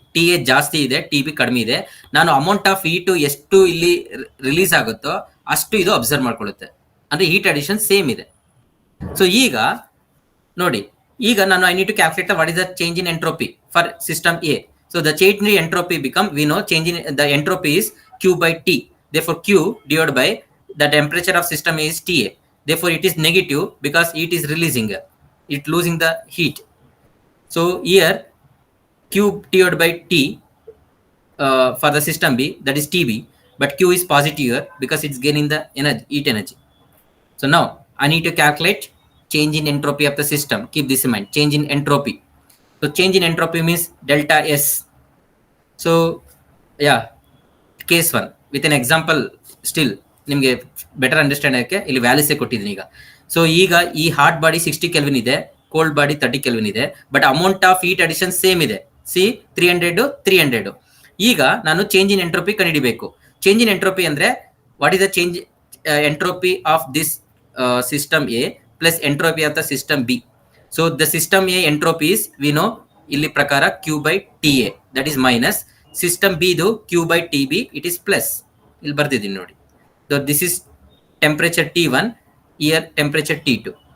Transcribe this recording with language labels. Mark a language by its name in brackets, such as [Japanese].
[Kannada] T A ಜಾಸ್ತಿ ಇದೆ, T B ಕಡಿಮೆ ಇದೆ. ನಾನು ಅಮೌಂಟ್ ಆಫ್ ಹೀಟು ಎಷ್ಟು ಇಲ್ಲಿ ರಿಲೀಸ್ ಆಗುತ್ತೋ ಅಷ್ಟು ಇದು ಅಬ್ಸರ್ವ್ ಮಾಡ್ಕೊಳ್ಳುತ್ತೆ. ಅಂದ್ರೆ ಹೀಟ್ ಅಡಿಷನ್ ಸೇಮ್ ಇದೆ. ಸೊ ಈಗ ನೋಡಿ, ಈಗ ನಾನು [English] I need to calculate what is the change in entropy for system A. So the change in entropy become, we know change in the entropy is Q by T. Therefore Q divided by the temperature of system A is TA. Therefore it is negative because heat is releasing, it losing the heat. So here Q divided by T for the system B, that is TB, but Q is positive here because it's gaining the energy, heat energy. So now I need to calculate change in entropy of the system. Keep this in mind, change in entropy. So change in entropy means delta S. So yeah, case 1 with an example. [Kannada] Still ನಿಮಗೆ better understand ಆಗಕ್ಕೆ ಇಲ್ಲಿ ವ್ಯಾಲ್ಯೂಸೇ ಕೊಟ್ಟಿದ್ದೀನಿ ಈಗ. So ಈಗ ಈ hot body 60 kelvin ಇದೆ, cold body 30 kelvin ಇದೆ, but amount of heat addition same ಇದೆ. ಸಿ 300. ಈಗ ನಾನು ಚೇಂಜ್ ಇನ್ ಎಂಟ್ರೋಪಿ ಕಂಡುಹಿಡಿಬೇಕು. ಚೇಂಜ್ ಇನ್ ಎಂಟ್ರೋಪಿ ಅಂದ್ರೆ [English] What is the change entropy of this system A plus entropy of the system B. So the system A entropy is, we know, [Kannada] ಇಲ್ಲಿ ಪ್ರಕಾರ [English] Q by TA, that is minus. System B ಇದು Q by TB, it is plus. [Kannada] ಇಲ್ಲಿ ಬರ್ದಿದ್ದೀನಿ ನೋಡಿ. [English] So this is temperature T1, here temperature T2.